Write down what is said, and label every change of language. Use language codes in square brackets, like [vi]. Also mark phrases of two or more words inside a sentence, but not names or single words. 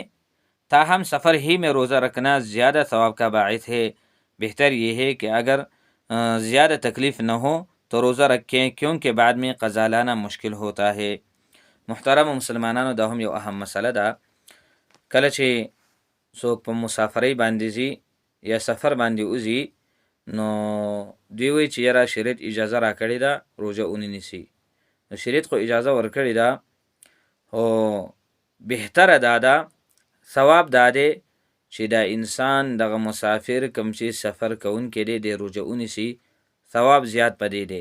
[ur] تاہم سفر ہی میں روزہ رکھنا زیادہ ثواب کا باعث ہے. بہتر یہ ہے کہ اگر زیادہ تکلیف نہ ہو تو روزہ رکھیں، کیونکہ بعد میں قضا لانا مشکل ہوتا ہے. [ps] محترم مسلمانانو، دا هم یو اهم مسئله ده. کله چې څوک په مسافرۍ باندې ځي یا سفر باندې وځي، نو دوی وایي چې یاره شریعت اجازه راکړې ده روژه ونیسي. نو شریعت خو اجازه ورکړې ده، خو بهتره دا ده، ثواب دا دی چې دا انسان دغه مسافر کوم چې سفر کوونکی دی د روژه ونیسي، ثواب زیات پدې دی.